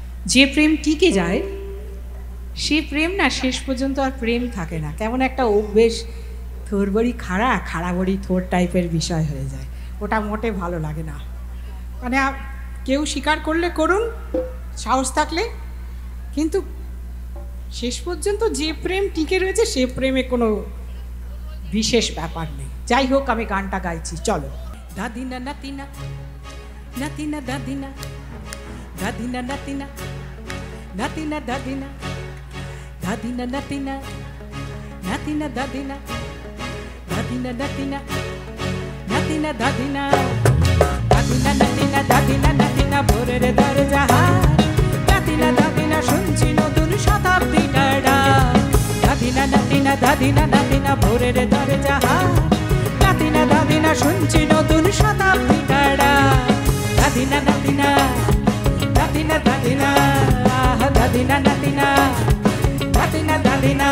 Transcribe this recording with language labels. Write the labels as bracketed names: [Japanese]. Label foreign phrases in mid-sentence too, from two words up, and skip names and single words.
[Bangla] যে প্রেম টিকে যায় সে প্রেম না শেষ পর্যন্ত আর প্রেম থাকে না, কেমন একটা অভ্যেস, থোর বড়ি খাড়া, খাড়া বড়ি থোর টাইপের বিষয় হয়ে যায়। ওটা মোটে ভালো লাগে না। মানে কেউ স্বীকার করলে করুন, সাহস থাকলে, কিন্তু শেষ পর্যন্ত যে প্রেম টিকে রয়েছে সে প্রেমে কোনো বিশেষ ব্যাপার নেই। যাই হোক, আমি গানটা গাইছি, চলো। দাদিনা নাতিনা, নাতিনা দাদিনা, দাদিনা নাতিনা, নাতিনা দাদিনা, দাদিনা নাতিনা, নাতিনা দাদিনা, দাদিনা নাতিনা, নাতিনা দাদিনা, দাদিনা নাতিনা, দাদিনা নাতিনা ভোরের দরজা হার, নাতিনা দাদিনা শুনছি নতুন শতাব্দীটার ডাক, দাদিনা নাতিনা, দাদিনা নাতিনা ভোরের দরজা হার, নাতিনা দাদিনা শুনছি নতুন শতাব্দীটার ডাক, দাদিনা নাতিনা, দাদিনা দাদিনা, দাদিনা নাতিনা, দাদিনা দাদিনা।